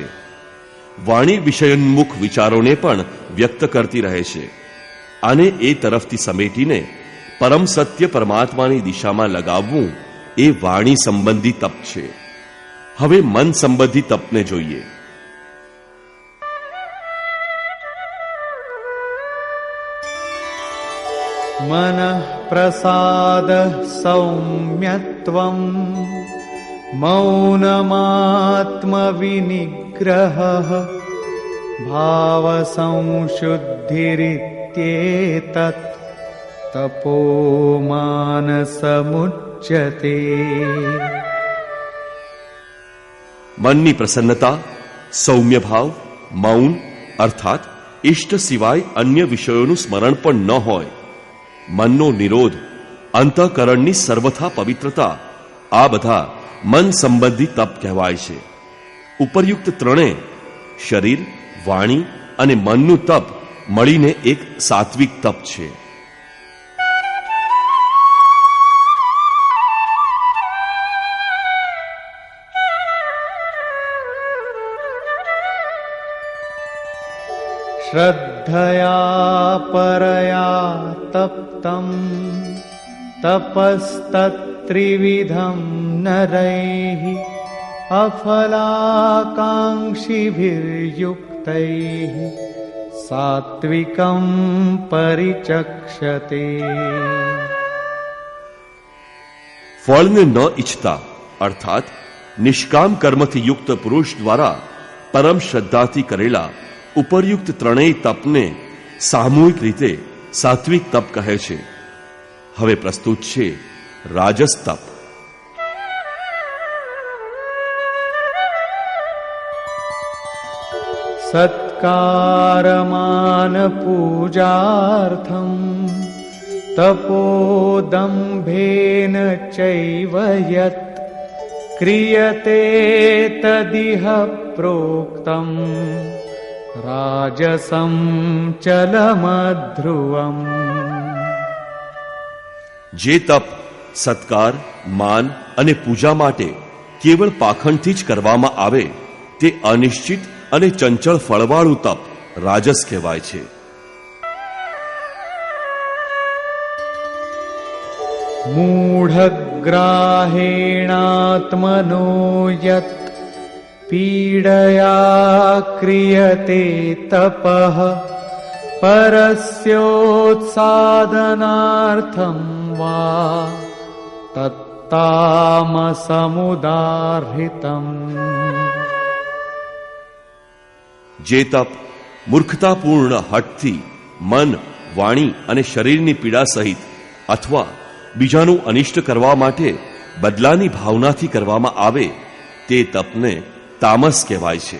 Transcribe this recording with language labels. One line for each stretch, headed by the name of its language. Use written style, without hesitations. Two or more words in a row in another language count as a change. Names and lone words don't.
Gujarati: વાણી વિષયોન્મુખ વિચારોને પણ વ્યક્ત કરતી રહે છે અને એ તરફથી સમેટીને પરમ સત્ય પરમાત્માની દિશામાં લગાવવું એ વાણી સંબંધી તપ છે. હવે મન સંબંધી તપને જોઈએ.
Sanskrit: मनः प्रसाद सौम्यत्वं मौनमात्मविनिग्रहः भावसंशुद्धिरित्येतत् तपो मानसमुच्यते.
Gujarati: મનની પ્રસન્નતા, સૌમ્ય ભાવ, મૌન અર્થાત ઇષ્ટ સિવાય અન્ય વિષયોનું સ્મરણ પણ ન હોય, મનનો નિરોધ, અંતઃકરણની સર્વથા પવિત્રતા, આ બધા મન સંબંધી તપ કહેવાય છે. ઉપરયુક્ત ત્રણે શરીર, વાણી અને મનનું તપ મળીને એક સાત્વિક તપ છે.
Sanskrit: श्रद्धया परया तप्तं तपस्तत्त्रिविधं नरैः अफलाकाङ्क्षिभिर्युक्तैः सात्विकं परिचक्षते.
Gujarati: ફળને ન ઈચ્છતા અર્થાત નિષ્કામ કર્મથી યુક્ત પુરુષ દ્વારા પરમ શ્રદ્ધાથી કરેલા ઉપરયુક્ત ત્રણેય તપને સામૂહિક રીતે સાત્વિક તપ કહે છે. હવે પ્રસ્તુત છે રાજસ તપ.
Sanskrit: सत्कारमान पूजार्थं तपोदम्भेन चैव यत् क्रियते तदिह प्रोक्तं राजसं चलमध्रुवम्.
Gujarati: જે તપ સત્કાર, માન અને પૂજા માટે કેવળ પાખંડથી જ કરવામાં આવે તે અનિશ્ચિત અને ચંચળ ફળવાળું તપ રાજસ કહેવાય છે.
Sanskrit: मूढग्राहेणात्मनो यत् पीडया क्रियते तपः परस्योत्सादनार्थं वा तत्तामसमुदाहृतम्.
Gujarati: જે તપ મૂર્ખતાપૂર્ણ હઠથી મન, વાણી અને શરીરની પીડા સહિત અથવા બીજાનું અનિષ્ટ કરવા માટે બદલાની ભાવનાથી કરવામાં આવે તે તપને તામસ કહેવાય છે.